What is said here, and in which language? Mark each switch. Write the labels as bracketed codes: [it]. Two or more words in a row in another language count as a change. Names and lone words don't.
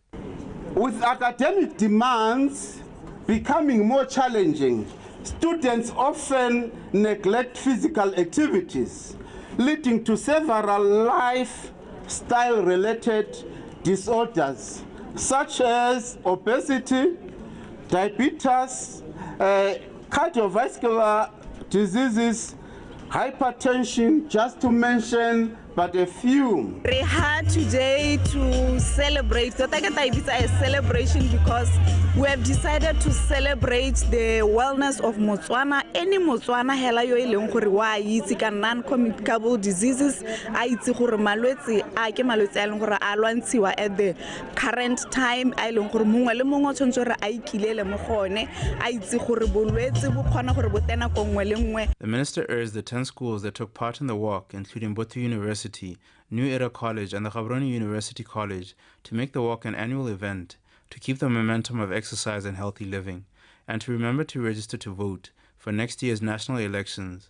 [en] With academic demands becoming more challenging, students often neglect physical activities, leading to several lifestyle-related disorders, such as obesity, diabetes, cardiovascular diseases, hypertension, just to mention but a few. We're here today to celebrate. It's a celebration because we have decided to celebrate the wellness of Botswana. [tn] Any Botswana hela yo ileng gore wa itse ka [en] non-communicable diseases [tn] a itse gore malwetse a ke malwetse a leng gore a lwantshiwa [en] at the current time [tn] a ileng gore mongwe le mongwe o tshwantse gore a ikilele mo gone a itse gore bolwetse bo kgona gore bo tena ko nngwe le nngwe. [en] The minister urged the 10 schools that took part in the walk, including Botswana University, New Era College and the Gaborone University College, to make the walk an annual event to keep the momentum of exercise and healthy living, and to remember to register to vote for next year's national elections.